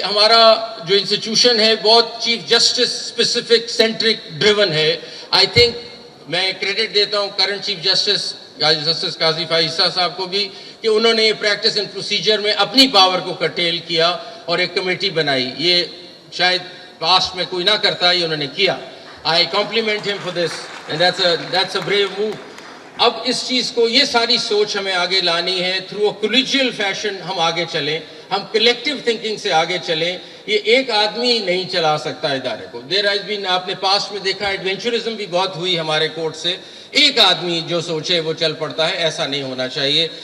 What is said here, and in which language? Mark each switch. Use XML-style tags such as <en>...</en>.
<ur>ہمارا جو انسٹیٹیوشن ہے بہت chief justice specific centric driven ہے.</ur> <en>I think</en> <ur>میں کریڈٹ دیتا ہوں کرنٹ چیف جسٹس قاضی فائز صاحب کو بھی, کہ انہوں نے پریکٹس اینڈ پروسیجر میں اپنی پاور کو کرٹیل کیا اور ایک کمیٹی بنائی. یہ شاید پاسٹ میں کوئی نہ کرتا, یہ انہوں نے کیا.</ur> <en>I compliment him for this, and that's a brave move.</en> <ur>اب اس چیز کو, یہ ساری سوچ ہمیں آگے لانی ہے.</ur> <en>through a collegial fashion</en> <ur>ہم آگے چلیں, ہم کلیکٹیو تھنکنگ سے آگے چلیں. یہ ایک آدمی نہیں چلا سکتا ادارے کو.</ur> <en>there has been,</en> <ur>آپ نے پاسٹ میں دیکھا ایڈونچرزم بھی بہت ہوئی ہمارے کورٹ سے. ایک آدمی جو سوچے وہ چل پڑتا ہے, ایسا نہیں ہونا چاہیے.</ur>